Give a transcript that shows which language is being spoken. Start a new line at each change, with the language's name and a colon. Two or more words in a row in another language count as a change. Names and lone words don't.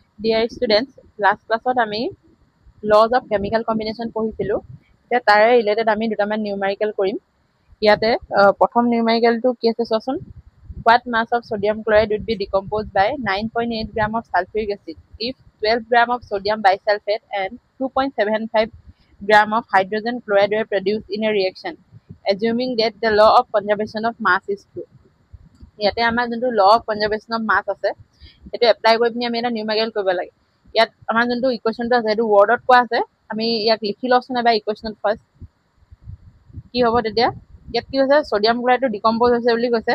English: Dear students, last classত
Assamese: আমি
English: laws of chemical combination
Assamese: পঢ়িছিলো। এতিয়া তাৰে ৰিলেটেড আমি দুটামান নিউমাৰিকেল কৰিম। ইয়াতে প্ৰথম নিউমাৰিকেলটো কি আছে চোৱাচোন।
English: What mass of sodium chloride would be decomposed by 9.8 gram of sulfuric acid if 12 gram of sodium bisulfate and 2.75 gram of hydrogen chloride were produced in a reaction, assuming that the law of conservation of mass is true.
Assamese: ইয়াতে আমাৰ যোনটো
English: law of conservation of mass
Assamese: আছে সেইটো এপ্লাই কৰি পিনি আমি এটা নিউমাৰিকেল কৰিব লাগে। ইয়াত আমাৰ যোনটো ইকুৱেশ্যনটো আছে সেইটো ৱৰ্ডত কোৱা আছে, আমি ইয়াক লিখি লওঁচোন এবাৰ ইকুৱেশ্যনত ফাৰ্ষ্ট। কি হ'ব তেতিয়া? ইয়াত কি হৈছে, ছডিয়াম ক্লৰাইডটো ডিকম্প'জ হৈছে বুলি কৈছে।